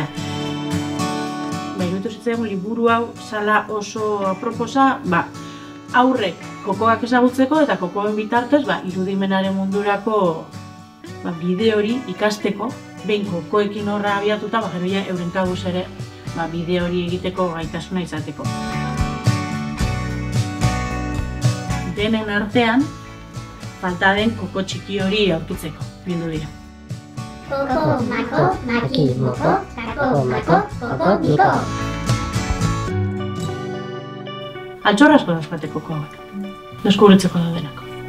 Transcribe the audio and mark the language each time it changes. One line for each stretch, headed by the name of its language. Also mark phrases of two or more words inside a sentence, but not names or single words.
Basque: Iruditu zitzaigun liburu hau zala oso aproposa, aurrek kokoak ezagutzeko eta kokoen bitartez irudimenaren mundurako bide hori ikasteko, behin kokoekin horra abiatuta, gero ja euren kabuz ere bide hori egiteko gaitasuna izateko. Denen artean, falta den koko txiki hori aurkitzeko, bildu dira. Koko, mako, maki, moko, kako, mako, koko, miko. Altxorra asko dauzkate kokoak, deskubritzeko daudenak.